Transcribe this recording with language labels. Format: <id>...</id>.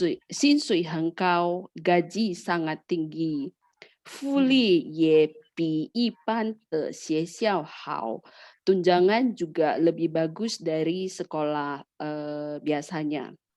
<zh>薪水很高，</zh> <id>gaji sangat tinggi.</id> <zh>福利也比一般的学校好.</zh> <id>Tunjangan juga lebih bagus dari sekolah biasanya.</id>